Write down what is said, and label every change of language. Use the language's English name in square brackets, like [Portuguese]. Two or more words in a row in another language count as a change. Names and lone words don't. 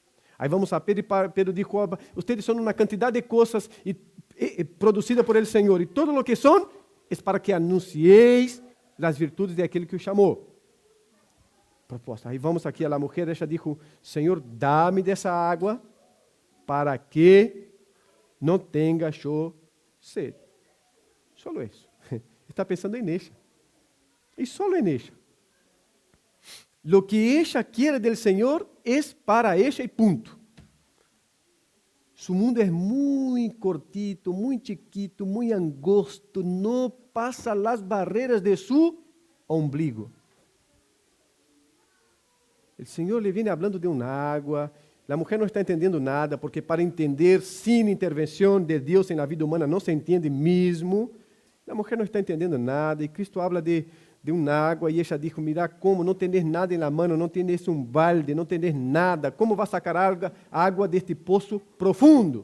[Portuguese] Aí vamos a Pedro e Pedro disse, vocês são uma quantidade de coisas produzidas por el Senhor, e todo o que são é para que anuncieis as virtudes de aquele que o chamou. Proposta. Aí vamos aqui, a mulher, ela disse, Senhor, dá-me dessa água para que não tenha eu sede. Só isso. Está pensando em ella. E só em ella. [Spanish] Lo que ella quiere del [Portuguese] Senhor é para ella e ponto. [Spanish] Su mundo [Portuguese] é muito cortito, muito chiquito, muito angosto, não passa as barreiras de [Spanish] su ombligo. [Portuguese] O Senhor lhe vem falando de uma água, a mulher não está entendendo nada, porque para entender sem intervenção de Deus na vida humana não se entende mesmo. A mulher não está entendendo nada, e Cristo habla de uma água, e ela diz, mira como não tens nada na mão, não tens um balde, não tens nada, como vai sacar água deste poço profundo?